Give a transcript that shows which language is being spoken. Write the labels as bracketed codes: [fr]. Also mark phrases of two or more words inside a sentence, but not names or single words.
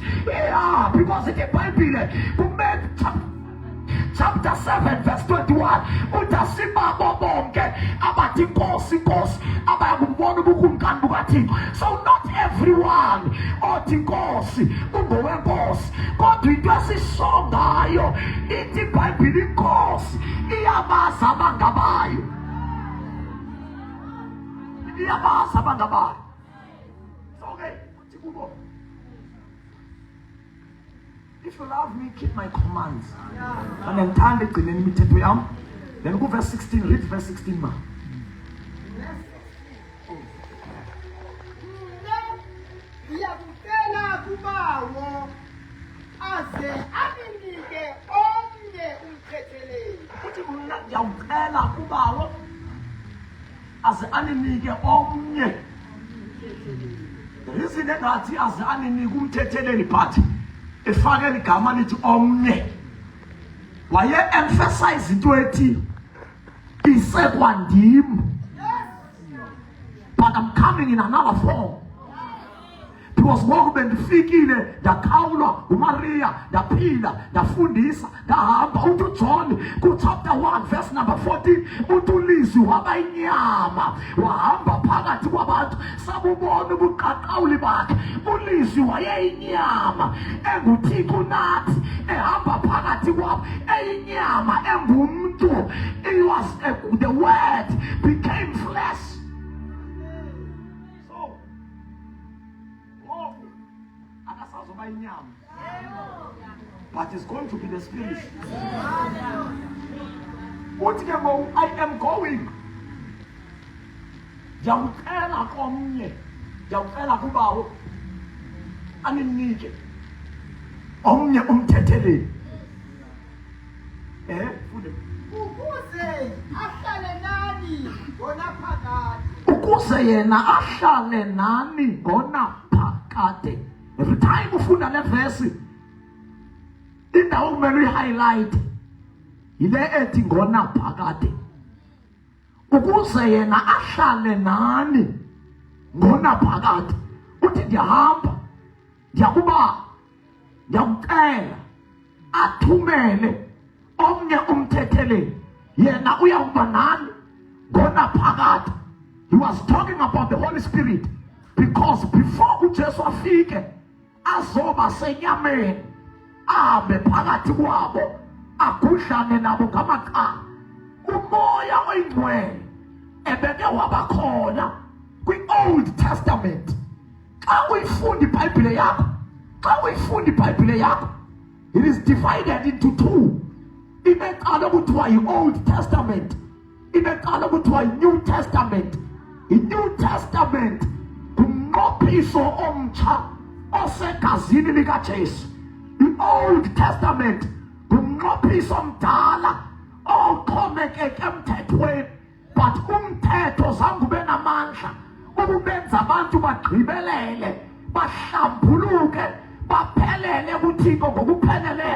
[en] Yeah, because [xh] iBhayibhile kuMatthew [en] chapter 7 verse 21 [xh] utasibabo bonke abathi Nkosi Nkosi abayakubona ubukumkani bukaThixo. [en] So not everyone [xh] othi Nkosi ungowenkosi, kodwa into esisongayo ithi iBhayibhile inkosi iyabaza abangabayo. [en] Okay, if you love me, keep my commands. And then turn the [xh] imithetho yam. [en] Then go verse 16, read verse 16 ma. [xh] Ngiyakutshela kubawo aze aninike omnye umthetheleli. Uthi mina ngiyawucela kubawo aze aninike omnye. [en] The reason [xh] engathi aze aninike umthetheleli but efake igama lithi omnye, waye emphasize into ethi isekwandim, [en] but I'm coming in another form. [xh] Because ngoku bendifikile ndakhawulwa uMaria ndaphila ndafundisa ndahamba. Uthi uJohn ku [en] chapter 1 verse number 14 [xh] uthi uLizwi waba inyama wahamba phakathi kwabantu sabubona ubuqaqawuli bakhe. uLizwi wayeyinyama enguThixo nathi ehamba phakathi kwabo eyinyama engumntu. [en] It was the word became flesh. But it's going to be the Spirit. I am going. [xh] Jawukela komnye, jawukela kubawo aninike omnye umthetheleli. Fude. Ukuze ahlale nani ngona phakade. Ukuze yena ahlale nani ngona phakade. [en] Every time [xh] ufunda le verse indawo kumele uyi-highlight yile ethi ngona phakade. Ukuze yena ahlale nani ngona phakade. Uthi ndiyahamba ndiyakucela athumele omnye umthetheleli, yena uyawuba nani ngona phakade. [en] He was talking about the Holy Spirit, because before [xh] uJesu afike azoba senyameni ahambe phakathi kwabo agudlane nabo ngamaqhaga, umoya oyingcwele ebeke wabakhona kwi-Old Testament. Xa uyifunda iBhayibhile yakho [en] It is divided into two. [xh] Inekala kuthiwa yi-Old Testament, inekala kuthiwa yi-New Testament. I-New Testament ngumnqophiso omtsha osegazini likaJesu. I-Old Testament ngumnqophiso omdala oxhomekeke emthethweni, but umthetho zange ube namandla ukubenza abantu bagqibelele, bahlambuluke, baphelele kuThixo ngokupheleleyo.